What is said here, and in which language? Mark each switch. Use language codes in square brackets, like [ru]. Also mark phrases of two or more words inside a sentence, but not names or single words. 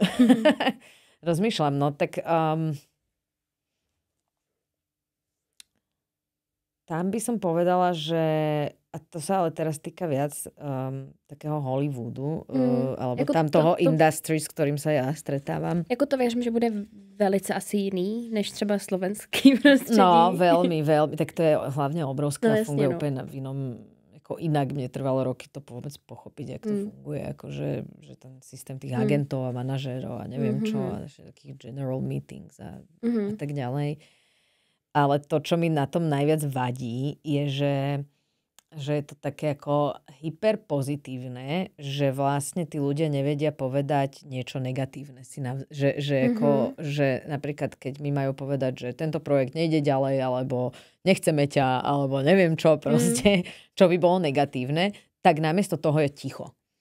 [sk] Rozmýšľam, no tak tam by som povedala, že a to sa ale teraz týka viac takého Hollywoodu, alebo jako tam toho industry, s ktorým sa ja stretávam. [cs] Jako to věřím, že bude velice asi jiný, než třeba slovenský prostředí. [sk] No, veľmi. Tak to je hlavne obrovská, funguje úplne v inom, ako inak mne trvalo roky to vôbec pochopiť, jak to funguje, akože že ten systém tých agentov a manažérov a neviem čo, a takých [en] general meetings [sk] a tak ďalej. Ale to, čo mi na tom najviac vadí, je, že je to také ako hyperpozitívne, že vlastne tí ľudia nevedia povedať niečo negatívne. Že napríklad, keď mi majú povedať, že tento projekt nejde ďalej, alebo nechceme ťa, alebo neviem čo proste, čo by bolo negatívne, tak namiesto toho je ticho.